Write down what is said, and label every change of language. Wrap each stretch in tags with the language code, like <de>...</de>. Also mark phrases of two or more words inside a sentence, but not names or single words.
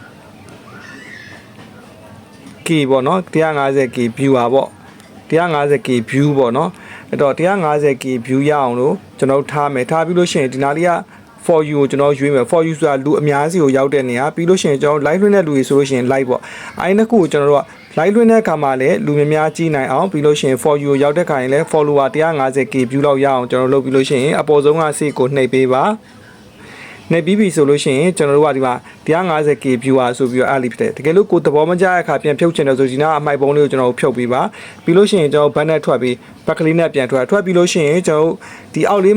<my>k ပေါ့နော်150 k viewer ပေါ့150 k view ပေါ့နော်အဲ့တော့150 k view ရအောင်လို့ကျွန်တော်ထားမယ်ထားပြီးလို့ရှိရင်ဒီနားလေးက</my> <en>for you</en> <my>ကိုကျွန်တော်ရွေးမယ်</my> <en>for you</en> <my>ဆိုတာလူအများစီကိုရောက်တဲ့နေရာပြီးလို့ရှိရင်ကျွန်တော် live လွှင့်တဲ့လူတွေဆိုလို့ရှိရင် live ပေါ့အဲ့ဒီနှစ်ခုကိုကျွန်တော်တို့က live လွှင့်တဲ့အခါမှာလည်းလူများများကြည့်နိုင်အောင်ပြီးလို့ရှိရင်</my> <en>for you</en> <my>ကိုရောက်တဲ့ခါရင်လည်း follower 150k view လောက် ရအောင်ကျွန်တော်လုပ်ပြီးလို့ရှိရင်အပေါ်ဆုံးကစိတ်ကိုနှိပ်ပေးပါနေပြီးပြီဆိုလို့ရှိရင်ကျွန်တော်တို့ကဒီမှာ 150k viewer ဆိုပြီးတော့အားလေးဖြစ်တယ်တကယ်လို့ကိုသဘောမကျတဲ့အခါပြန်ဖြုတ်ချင်တယ်ဆိုဒီနားအမိုက်ပုံးလေးကိုကျွန်တော်တို့ဖြုတ်ပေးပါပြီးလို့ရှိရင်ကျွန်တော် banner ထွက်ပြီး back လေးနဲ့ပြန်ထွက်ပြီးလို့ရှိရင်ကျွန်တော်ဒီအောက်လေး</my>